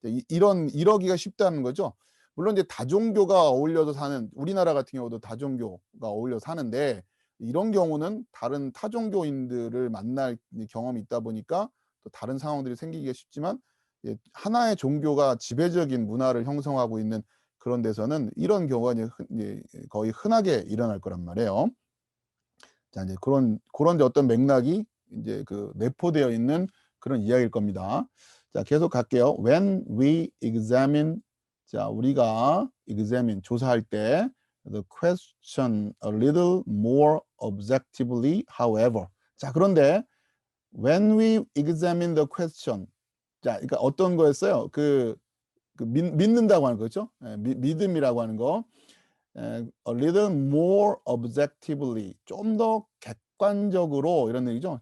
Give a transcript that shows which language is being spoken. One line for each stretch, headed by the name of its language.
Korean: 이러기가 쉽다는 거죠. 물론 이제 다종교가 어울려서 사는 우리나라 같은 경우도 다종교가 어울려 사는데 이런 경우는 다른 타종교인들을 만날 경험이 있다 보니까 또 다른 상황들이 생기기가 쉽지만 하나의 종교가 지배적인 문화를 형성하고 있는 그런 데서는 이런 경우가 이제 거의 흔하게 일어날 거란 말이에요. 자, 이제 그런 어떤 맥락이 이제 내포되어 있는 그런 이야기일 겁니다. 자, 계속 갈게요.
English: When we examine
Korean: 자, 우리가
English: examine
Korean: 조사할 때
English: the question a little more objectively, however.
Korean: 자, 그런데
English: when we examine the question
Korean: 자, 그러니까 어떤 거였어요? 믿는다고 하는 거죠. 믿음이라고 하는 거.
English: a little more objectively
Korean: 좀 더 객관적으로 이런 얘기죠.